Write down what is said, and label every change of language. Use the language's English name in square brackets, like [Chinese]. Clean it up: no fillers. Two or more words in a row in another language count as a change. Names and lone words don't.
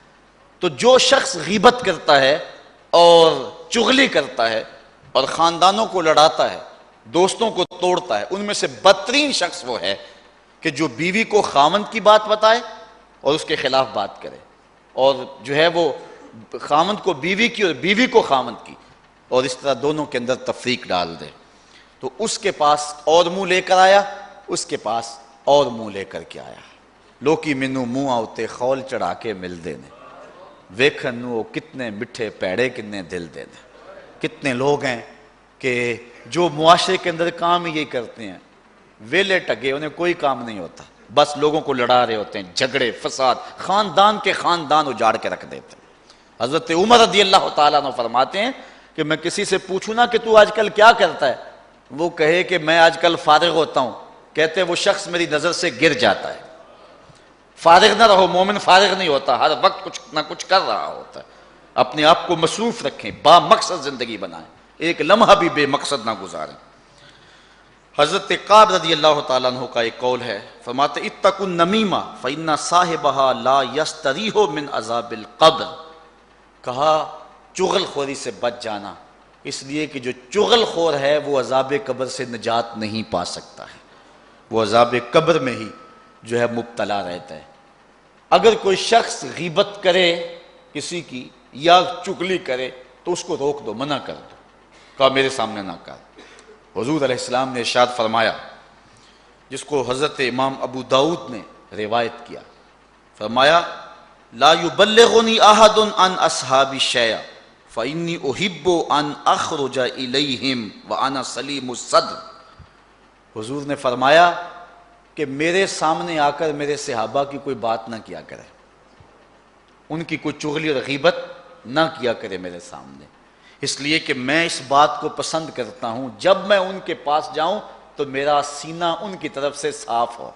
[Urdu] تو جو شخص غیبت کرتا ہے اور چغلی کرتا ہے اور خاندانوں کو لڑاتا ہے، دوستوں کو توڑتا ہے، ان میں سے بدترین شخص وہ ہے کہ جو بیوی کو خاوند کی بات بتائے اور اس کے خلاف بات کرے، اور جو ہے وہ خاوند کو بیوی کی اور بیوی کو خاوند کی، اور اس طرح دونوں کے اندر تفریق ڈال دے۔ تو اس کے پاس اور منہ لے کر آیا، اس کے پاس اور منہ لے کر کے آیا۔ [Punjabi] لوکی مینوں منہ آتے خول چڑھا کے مل دینے، ویکھن نو کتنے مٹھے پیڑے کتنے دل دینے۔ [Urdu] کتنے لوگ ہیں کہ جو معاشرے کے اندر کام ہی یہی کرتے ہیں، [Punjabi] ویلے ٹگے، [Urdu] انہیں کوئی کام نہیں ہوتا، بس لوگوں کو لڑا رہے ہوتے ہیں، جھگڑے فساد، خاندان کے خاندان اجاڑ کے رکھ دیتے ہیں۔ حضرت عمر رضی اللہ تعالیٰ عنہ فرماتے ہیں کہ میں کسی سے پوچھوں نا کہ تو آج کل کیا کرتا ہے، وہ کہے کہ میں آج کل فارغ ہوتا ہوں، کہتے وہ شخص میری نظر سے گر جاتا ہے۔ فارغ نہ رہو، مومن فارغ نہیں ہوتا، ہر وقت کچھ نہ کچھ کر رہا ہوتا ہے۔ اپنے آپ کو مصروف رکھیں، با مقصد زندگی بنائیں، ایک لمحہ بھی بے مقصد نہ گزاریں۔ حضرت قعب رضی اللہ تعالیٰ عنہ کا ایک قول ہے، فرماتے [Arabic] اتقوا النمیمہ فإن صاحبها لا یستریح من عذاب القبر۔ [Urdu] کہا چغل خوری سے بچ جانا، اس لیے کہ جو چغل خور ہے وہ عذاب قبر سے نجات نہیں پا سکتا ہے، وہ عذاب قبر میں ہی جو ہے مبتلا رہتا ہے۔ اگر کوئی شخص غیبت کرے کسی کی یا چغلی کرے تو اس کو روک دو، منع کر دو، کہا میرے سامنے نہ کر۔ حضور علیہ السلام نے ارشاد فرمایا، جس کو حضرت امام ابو داؤد نے روایت کیا، فرمایا [Arabic] لا یبلغنی احد عن اصحابی شیئا فانی احب ان اخرج الیہم وانا سلیم الصدر۔ [Urdu] حضور نے فرمایا کہ میرے سامنے آ کر میرے صحابہ کی کوئی بات نہ کیا کرے، ان کی کوئی چغلی اور غیبت نہ کیا کرے میرے سامنے، اس لیے کہ میں اس بات کو پسند کرتا ہوں جب میں ان کے پاس جاؤں تو میرا سینہ ان کی طرف سے صاف ہو۔